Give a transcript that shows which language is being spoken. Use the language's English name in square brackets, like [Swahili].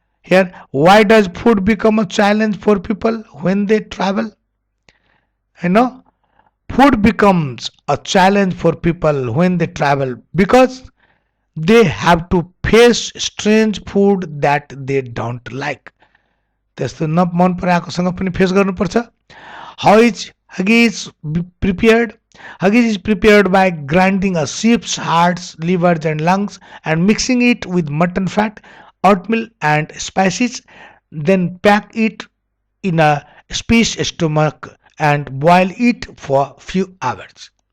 [English] Here, why does food become a challenge for people when they travel? You know, food becomes a challenge for people when they travel because they have to face strange food that they don't like. [Nepali] त्यस्तो मन पराएकोसँग पनि face गर्नुपर्छ. [English] How is haggis prepared? Haggis is prepared by grinding a sheep's hearts, livers, and lungs and mixing it with mutton fat, oatmeal, and spices. Then pack it in a fish stomach and boil it for few hours.